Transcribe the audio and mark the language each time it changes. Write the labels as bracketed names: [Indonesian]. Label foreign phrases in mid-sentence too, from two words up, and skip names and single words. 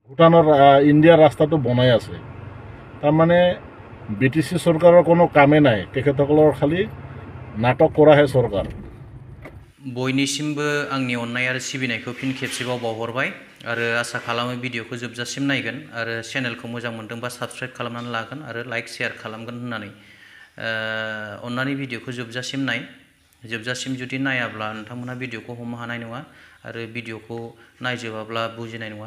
[Assamese] ভূটানৰ ইণ্ডিয়াৰ ৰাস্তাটো বনাই আছে। তাৰমানে বিটিচি চৰকাৰৰ কোনো কামেই নাই, তেখেতসকলৰ খালি নাটক কৰাহে চৰকাৰ। [Bodo] बयनिसिमबो आंनि अननाय आरो सिबिनायखौ फिन खेबसेबाव बावहरबाय आरो आसा खालामो भिडिअखौ जोबजासिम नायगोन आरो चेनेलखौ मोजां मोनदोंबा साबस्क्राइब खालामनानै लागोन आरो लाइक शेयार खालामगोन होननानै अननानै भिडिअखौ जोबजासिम नाय। जोबजासिम जुदि नायाब्ला नोंथांमोना भिडिअखौ हमनो हानाय नङा आरो भिडिअखौ नायजोबाब्ला बुजिनाय नङा।